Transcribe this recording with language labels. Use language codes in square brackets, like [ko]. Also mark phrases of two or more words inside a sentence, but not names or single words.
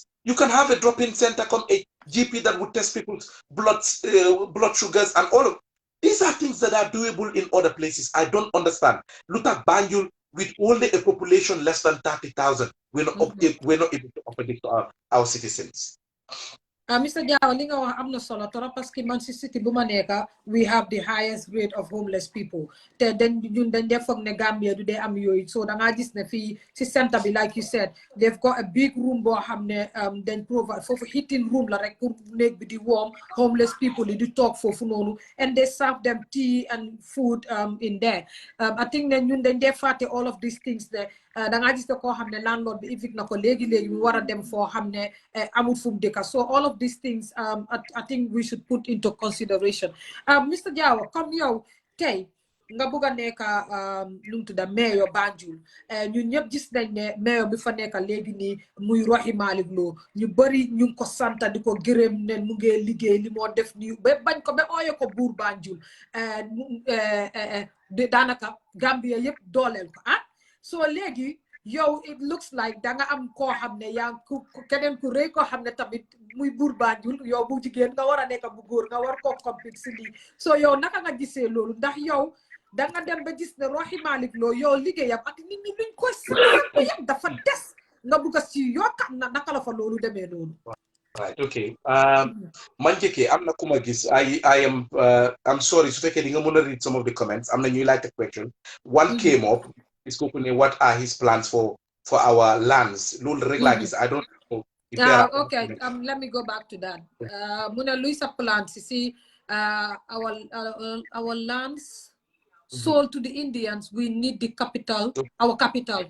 [en] You can have a drop-in center, come a GP that would test people's blood sugars and all of these are things that are doable in other places. I don't understand. Look at Banjul with only a population less than 30,000. We're not able to offer this to our citizens. Mr. [wo] Jawo, li nga wax am na solo trop [fr] parce que [wo] man si city bu ma nekk [en] we have the highest rate of homeless people [wo] te ñun dañ def foog ne Gambia du dee am yooyu so da ngaa gis ne fii si centre bi [en] like you said they've got a big room [wo] boo xam ne dañ provide foofu [en] heating room [wo] la rek pour néeg bi di warm [en] homeless people [wo] yi di toog foofu noonu [en] and they serve them tea and food in there. I think [wo] ne ñun dañ dee fàtte [en] all of these things [wo] ne da ngaa gis ne koo xam ne landlord bi évict na ko léegi mu war a dem foo xam ne amul fu mu dëkka so [en] all of these things I think we should put into consideration. [wo] Mr. Jawo, comme yow tey nga bëgg a nekk lu mu tudda mayor Banjul ñun ñëpp gis nañ ne mayor bi fa nekk léegi nii muy Rohey Malick Lowe ñu bëri ñu ngi ko santa di ko gërëm ne mu ngi liggéey li moo def nii ba bañ ko ba ooye ko buur Banjul daanaka Gambia yëpp dooleel ko so léegi yow [en] it looks like [wo] da nga am koo xam ne yaa ku keneen ku rëy koo xam ne tamit muy buur Banjul yow bu jigéen nga war a nekk bu góor nga war koo compete si lii so yow naka nga gisee loolu ndax yow da nga dem ba gis ne Rohey Malick Lowe yow liggéeyam ak nit ñi luñ ko sant yëpp dafa des nga bugg a si yokkat na naka la fa loolu demee noonu. [en] Right, okay. [wo] Man jëkkee am na ku ma gis [en] I'm sorry [wo] su fekkee di nga mën a [en] read some of the comments [wo] am na ñuy [en] like the question. One came up. What are his plans for our lands? I don't know. Okay, let me go back to that. Muna Luisa plans, you see, our lands sold to the Indians, we need the capital, our capital.